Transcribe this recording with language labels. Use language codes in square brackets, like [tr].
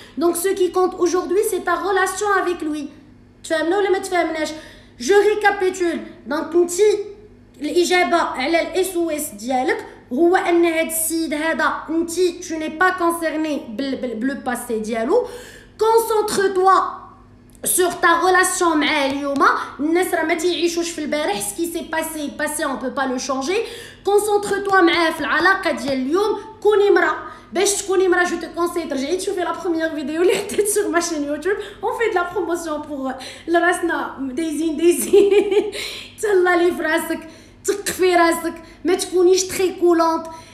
[fr] دونك سو كي كونت اجوردي سي تا ريلاسيون افيك لوي. [ar] تفهمنا ولا ما تفهمناش؟ [fr] جو ريكابيتول. [ar] دونك انتي الاجابه على الاس او اس ديالك هو ان هاد السيد هذا انتي [fr] تو ني با كونسيرني بلو باسي [ar] ديالو. [fr] كونسونطر توا sur ta relation [ar] معاه اليوم. الناس راه ما تيعيشوش في البارح. [fr] ce qui s'est passé on peut pas le changer. concentre toi [ar] معاه في العلاقه ديال اليوم. كوني مرا باش تكوني مرا. [fr] جو te conseille [ar] ترجعي تشوفي [fr] لا بروميير فيديو [ar] اللي حطيت [fr] sur ma chaîne YouTube. on fait de la promotion pour [ar] لراسنا دايزين تهلا لي فراسك تقفي راسك ما تكونيش تري كولونط.